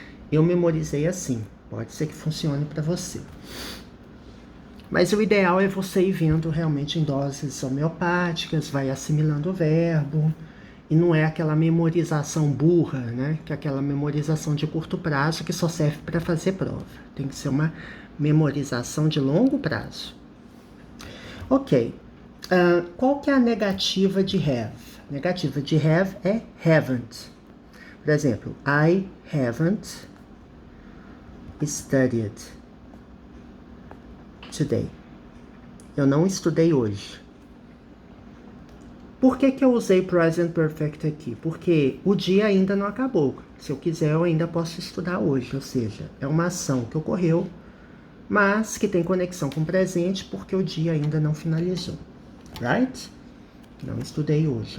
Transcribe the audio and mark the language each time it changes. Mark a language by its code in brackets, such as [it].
[pt] Eu memorizei assim, pode ser que funcione para você. Mas o ideal é você ir vendo realmente em doses homeopáticas, vai assimilando o verbo, e não é aquela memorização burra, né? Que é aquela memorização de curto prazo que só serve para fazer prova. Tem que ser uma memorização de longo prazo. Ok. Qual que é a negativa de have? A negativa de have é haven't. Por exemplo, [en] I haven't studied today. [pt] Eu não estudei hoje. Por que eu usei present perfect aqui? Porque o dia ainda não acabou. Se eu quiser, eu ainda posso estudar hoje. Ou seja, é uma ação que ocorreu, mas que tem conexão com o presente porque o dia ainda não finalizou. [en] Right? [pt] Não estudei hoje.